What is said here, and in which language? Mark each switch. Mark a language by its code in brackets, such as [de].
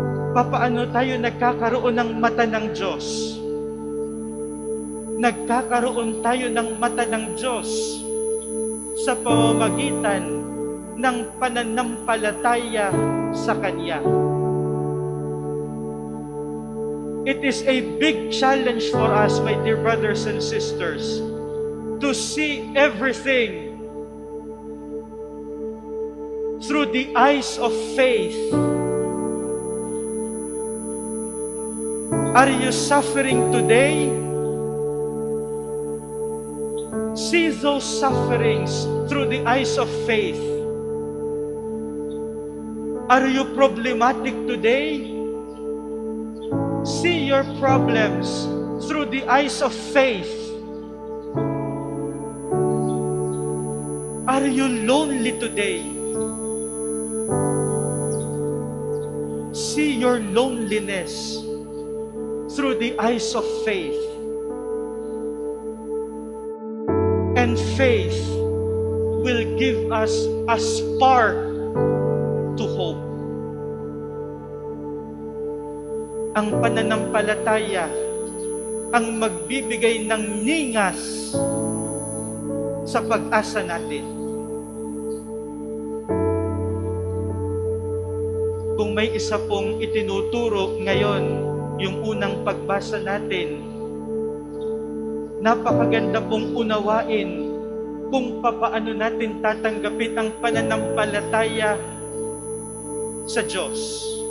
[tl] Papaano tayo nagkakaroon ng mata ng Diyos? Nagkakaroon tayo ng mata ng Diyos sa pamamagitan ng pananampalataya sa Kanya. [en] It is a big challenge for us, my dear brothers and sisters, to see everything through the eyes of faith. Are you suffering today? See those sufferings through the eyes of faith. Are you problematic today? See your problems through the eyes of faith. Are you lonely today? See your loneliness through the eyes of faith. And faith will give us a spark to hope. [tl] Ang pananampalataya ang magbibigay ng ningas sa pag-asa natin. Kung may isa pong itinuturo ngayon, yung unang pagbasa natin, napakaganda pong unawain kung papaano natin tatanggapin ang pananampalataya sa Diyos.